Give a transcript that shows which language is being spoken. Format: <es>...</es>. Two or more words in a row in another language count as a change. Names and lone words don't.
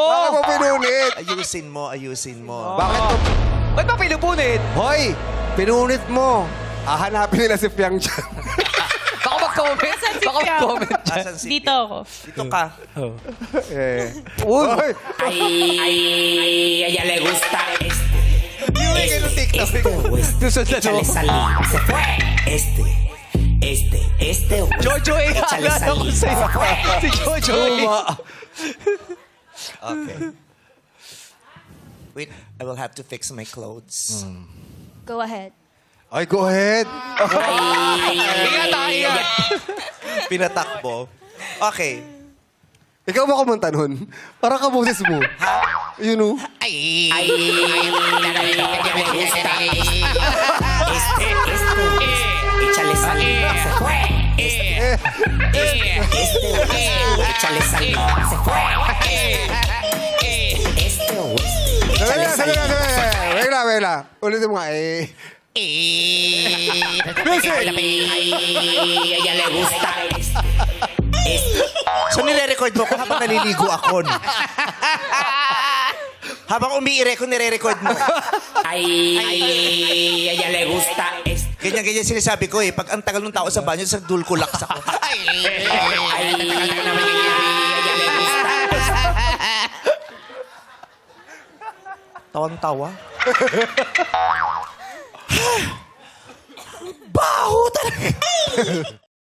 <tl>Bakit mo pinulit? Ayusin mo. Bakit mo? Ba't mo pinupunit? Hoy! Pinulit mo. Hahanapin nila si Piang dyan. Baka mag-comment. Baka mag-comment. Asan si Dito ako. Dito ka. Uy! Ay,</tl> <es>a ella le gusta</es> <tl>Yung may ganun TikTok. Tusod na</tl> <es>échale salida, se fue.</es> <tl>Jojo eh.</tl> <es>Échale</es> <tl>Akala ko</tl> <es>salida,</es> <tl>sa'yo.</tl> <es>se fue.</es> <tl>Si Jojo eh. Okay.</tl> <en>Wait, I will have to fix my clothes. Go ahead. Ay, go ahead.</en> <tl>Ingat. Pinatakbo. Okay. Ikaw ba kumanta nun? Parang kaboses mo.</tl> <en>You know?</en> <es>Ay, a ella le gusta échale salida, se fue. Échale salida, se fue. Échale salida.</es> <tl>Wait lang. Ulitin mo nga eh. Ay,</tl> <es>a ella le gusta</es> <tl>So nire-record mo ko habang naliligo ako. No? Habang umiire ko, nire-record mo. Ay,</tl> <es>a ella le gusta</es> <tl>Ganyan sinasabi ko eh. Pag ang tagal ng tao sa banyo, sa dulkulax ako. Ay,</tl> <es>a ella le gusta.</es> <tl>Tawan-tawa. Baho talaga.</tl>